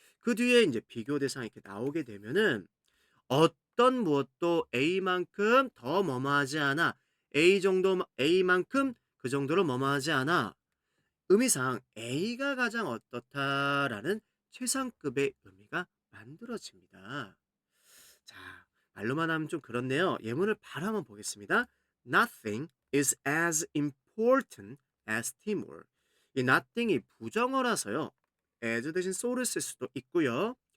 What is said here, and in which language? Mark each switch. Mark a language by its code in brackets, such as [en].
[ko] 그 뒤에 이제 비교 대상이 이렇게 나오게 되면은 어떤 무엇도 A만큼 더 뭐뭐하지 않아. A만큼 그 정도로 뭐뭐하지 않아. 의미상 A가 가장 어떻다라는 최상급의 의미가 만들어집니다. 자, 말로만 하면 좀 그렇네요. 예문을 바로 한번 보겠습니다. [en] Nothing is as important as teamwork. [ko] 이 nothing이 부정어라서요. as 대신 so를 쓸 수도 있고요.